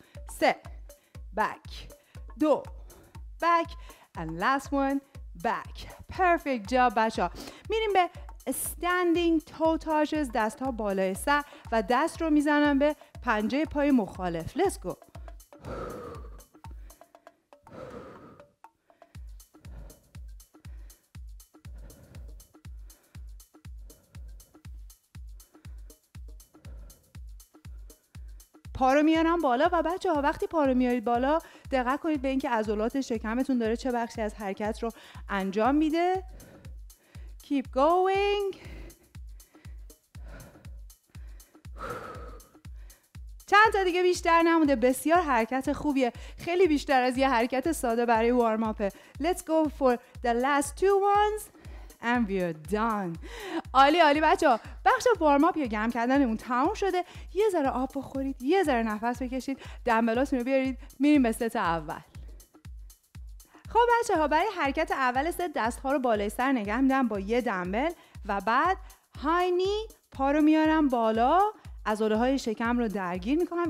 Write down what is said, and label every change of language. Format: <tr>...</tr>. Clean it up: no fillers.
<en>3 back 2 back and last one back. perfect job</en> <fa>بچه‌ها. میریم به standing toe touches، دست ها بالای سر و دست رو میزنم به پنجه پای مخالف.</fa> <en>let's go.</en> <fa>پا رو میارم بالا و بچه ها وقتی پا رو میارید بالا دقت کنید به اینکه عضلات شکمتون داره چه بخشی از حرکت رو انجام میده.</fa> <en>keep going.</en> <fa>چند تا دیگه بیشتر نمونده. بسیار حرکت خوبیه، خیلی بیشتر از یه حرکت ساده برای وارم اپه.</fa> <en>let's go for the last 2 ones and we're done.</en> <fa>عالی عالی بچه‌ها. بخش وارم اپ یا گرم کردنمون تموم شده. یه ذره آب بخورید، یه ذره نفس بکشید، دمبلاتون رو بیارید، میریم به ست اول. خب بچه‌ها برای حرکت اول ست دست‌ها رو بالای سر نگه میدم با یه دمبل و بعد های نی، پا رو میارم بالا، عضله‌های شکم رو درگیر میکنم.</fa>